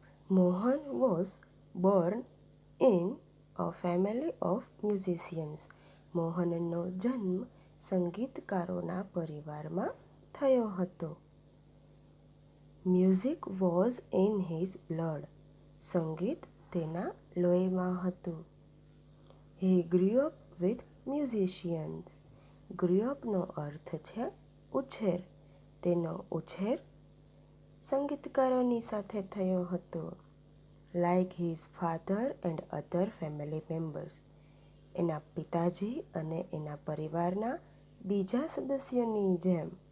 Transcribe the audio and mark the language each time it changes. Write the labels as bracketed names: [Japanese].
[English] Mohan was born in a family of musicians. [Gujarati] મોહનનો જન્મ સંગીતકારોના પરિવારમાં થયો હતો. [English] Music was in his blood. [Gujarati] સંગીત તેના લોહીમાં હતું. [English] He grew up with musicians. Grew up [Gujarati] નો અર્થ છે ઉછેર. તેનો ઉછેર સંગીતકારોની સાથે થયો હતો. [English] Like his father and other family members. [Gujarati] એના પિતાજી અને એના પરિવારના બીજા સદસ્યોની જેમ.